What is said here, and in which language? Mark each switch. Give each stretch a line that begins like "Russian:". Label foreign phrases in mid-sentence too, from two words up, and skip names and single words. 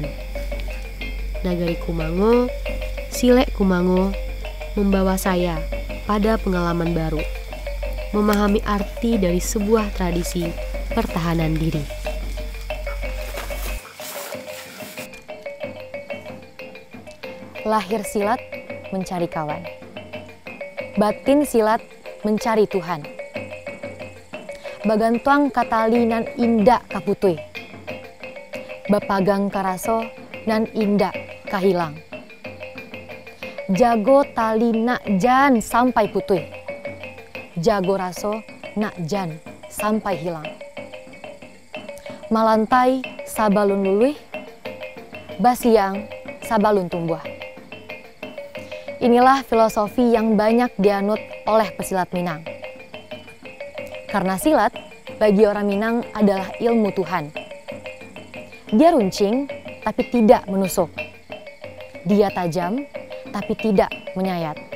Indonesian: Nagari Kumango, Silek Kumango membawa saya pada pengalaman baru, memahami arti dari sebuah tradisi pertahanan diri. Lahir silat mencari kawan, batin silat mencari Tuhan.
Minangkabau: Bagantuang katali nan indak kaputui, bapagang karaso nan indak kahilang. Jago tali nak jan sampai putui, jago raso nak jan sampai hilang. Malantai sabalun luluih, basiang sabalun tumbuh.
Indonesian: Inilah filosofi yang banyak dianut oleh pesilat Minang. Karena silat bagi orang Minang adalah ilmu Tuhan. Dia runcing tapi tidak menusuk. Dia tajam tapi tidak menyayat.